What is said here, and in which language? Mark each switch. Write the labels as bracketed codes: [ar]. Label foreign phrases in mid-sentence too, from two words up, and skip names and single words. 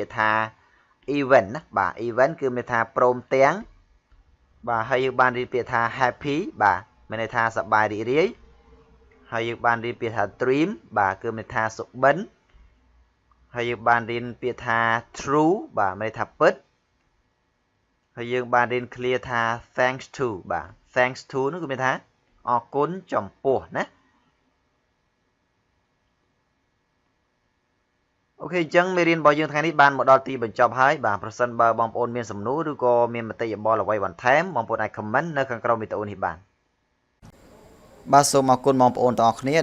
[km] ក្យថា event ណាបាទ event គឺមានថាព្រមទាំងបាទហើយយើងបានរៀនពាក្យថា happy បាទមានន័យថាសប្បាយរីករាយហើយយើងបានរៀនពាក្យថា dream បាទគឺមានថាសុបិនហើយយើងបានរៀនពាក្យថា true បាទមានន័យថាពិតហើយយើងបានរៀន clear ថា [en] thanks to [km] បាទ [en] thanks to [km] នោះគឺមានថាអរគុណចំពោះណា អូខេអញ្ចឹងមេរៀនរបស់យើងថ្ងៃនេះបានមកដល់ទីបញ្ចប់ហើយបាទប្រសិនបើបងប្អូនមានសំណួរឬក៏មានមតិយោប ល់អ្វីបន្ថែមបងប្អូនអាច comment នៅខាងក្រោមវីដេអូនេះបានបាទសូមអរគុណបងប្អូនទាំងអស់គ្នា